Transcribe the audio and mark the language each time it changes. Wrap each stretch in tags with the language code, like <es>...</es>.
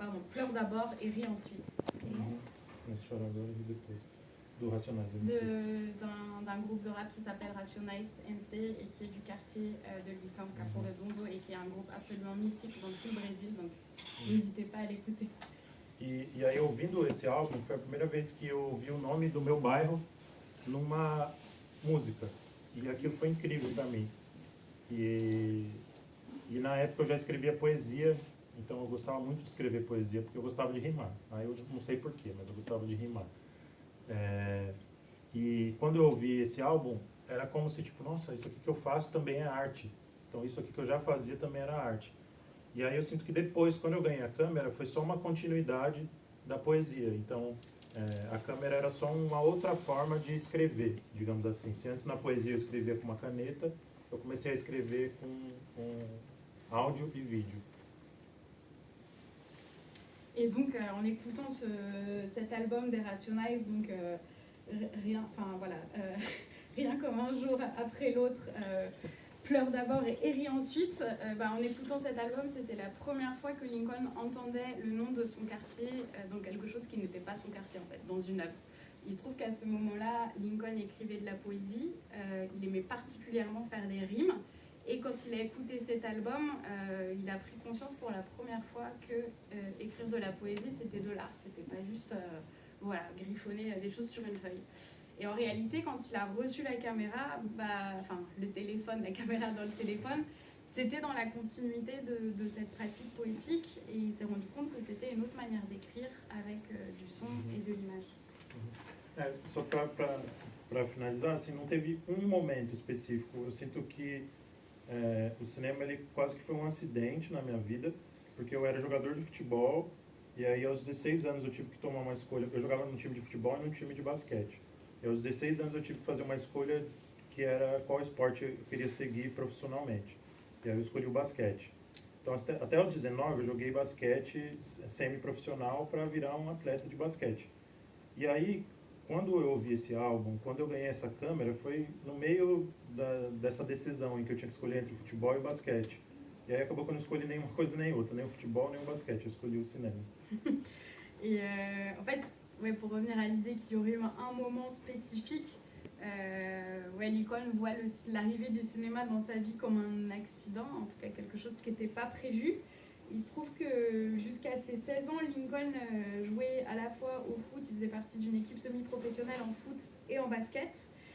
<fr>Pleure d'abord et ris ensuite.</fr> <pt>Chora agora, ri depois. Do Racionais</pt> <fr>D'un groupe de rap qui s'appelle Racionais MC et qui est du quartier de Lincoln, Capão Redondo, et qui est un groupe absolument mythique dans tout le Brésil, donc n'hésitez pas à l'écouter.</fr> <pt>E aí, ouvindo esse álbum, foi a primeira vez que eu ouvi o nome do meu bairro numa música. E aquilo foi incrível para mim. E na época eu já escrevia poesia, então eu gostava muito de escrever poesia, porque eu gostava de rimar. Aí eu não sei porquê, mas eu gostava de rimar. E quando eu ouvi esse álbum, era como se, tipo, nossa, isso aqui que eu faço também é arte. Então isso aqui que eu já fazia também era arte. E aí eu sinto que depois, quando eu ganhei a câmera, foi só uma continuidade da poesia. Então a câmera era só uma outra forma de escrever, digamos assim. Se antes na poesia eu escrevia com uma caneta, eu comecei a escrever com áudio</pt> <fr>et vidéo. Et donc, en écoutant cet album des Rationais, donc rien comme un jour après l'autre, pleure d'abord et rit ensuite. En écoutant cet album, c'était la première fois que Lincoln entendait le nom de son quartier dans quelque chose qui n'était pas son quartier en fait, dans une œuvre. Il se trouve qu'à ce moment-là, Lincoln écrivait de la poésie, il aimait particulièrement faire des rimes. Et quand il a écouté cet album, il a pris conscience pour la première fois que écrire de la poésie, c'était de l'art. C'était pas juste griffonner des choses sur une feuille. Et en réalité, quand il a reçu la caméra, le téléphone, la caméra dans le téléphone, c'était dans la continuité de cette pratique poétique. Et il s'est rendu compte que c'était une autre manière d'écrire avec du son et de l'image.</fr> <pt>Só para finalizar, assim, não teve momento específico. Eu sinto que o cinema ele quase que foi um acidente na minha vida, porque eu era jogador de futebol e aí aos 16 anos eu tive que tomar uma escolha. Eu jogava num time de futebol e num time de basquete. E aos 16 anos eu tive que fazer uma escolha que que era qual esporte eu queria seguir profissionalmente. E aí eu escolhi o basquete. Então, até os 19 eu joguei basquete semi-profissional para virar um atleta de basquete. E aí, quando eu ouvi esse álbum, quando eu ganhei essa câmera, foi no meio dessa decisão em que eu tinha que escolher entre o futebol e o basquete. Et acabou que eu não escolhi nenhuma coisa nem outra, nem o futebol, nem o basquete, eu escolhi o cinéma.</pt> <fr>Et en fait, ouais, pour revenir à l'idée qu'il y aurait eu un moment spécifique, ouais, Lincoln voit l'arrivée du cinéma dans sa vie comme un accident, en tout cas quelque chose qui n'était pas prévu. Il se trouve que jusqu'à ses 16 ans, Lincoln jouait à la fois au foot, il faisait partie d'une équipe semi-professionnelle en foot et en basket.</fr>